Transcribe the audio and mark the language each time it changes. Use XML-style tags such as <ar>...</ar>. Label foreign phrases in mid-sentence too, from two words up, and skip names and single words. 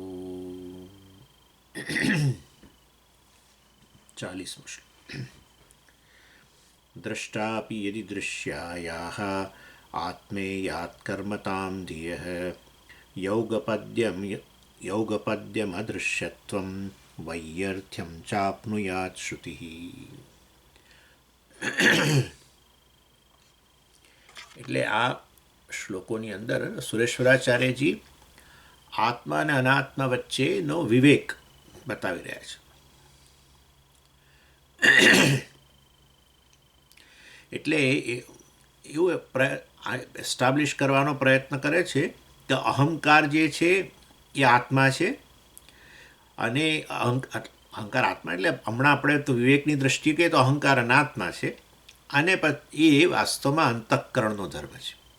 <sa>40 श्लोक द्रष्टापि यदि दृश्यायाः आत्मेयात् कर्मतां धियः यौगपद्यमदृश्यत्वं वैयर्थ्यं चाप्नुयात् श्रुतिः.</sa> <gu>એટલે આ શ્લોકોની અંદર સુરેશ્વરાચાર્યજી આત્મા અને અનાત્મા વચ્ચેનો વિવેક બતાવી રહ્યા છે. એટલે એવું એસ્ટાબ્લિશ કરવાનો પ્રયત્ન કરે છે કે અહંકાર જે છે એ આત્મા છે અને અહંકાર આત્મા એટલે હમણાં આપણે તો વિવેકની દ્રષ્ટિએ કહીએ તો અહંકાર અનાત્મા છે અને એ વાસ્તવમાં અંતઃકરણનો ધર્મ છે.</gu>